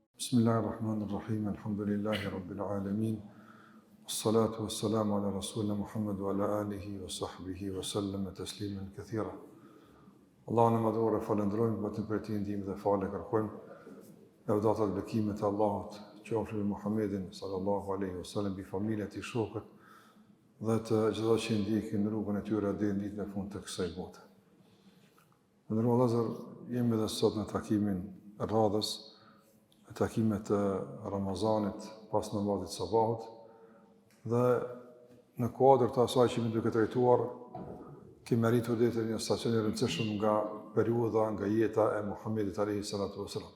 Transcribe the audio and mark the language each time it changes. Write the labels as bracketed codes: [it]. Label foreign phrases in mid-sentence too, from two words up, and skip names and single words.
[ar] بسم الله الرحمن الرحيم، الحمد لله رب العالمين، الصلاة والسلام على رسولنا محمد وعلى آله وصحبه وسلم تسليما كثيرا. [sq] Allahun e madhur e falendrojmë, vetëm për ti ndihmë dhe falë kërkojmë. Lavdata dhe bekimet e Allahut qofshin mbi Muhammedin [ar] صلى الله عليه وسلم, [sq] bi familjen e tij, shokët dhe të çdo që ndjekin rrugën e tyre deri në ditën e fundit të kësaj bote. Ndërkohë vëllezër, jemi edhe sot në takimin e radhës, në takimet e Ramazanit pas namazit sabahut, dhe në kuadër të asaj që më duke trajtuar, kemi arritur deri në një stacion i rëndësishëm nga periudha, nga jeta e Muhammedit [ar] عليه الصلاة والسلام.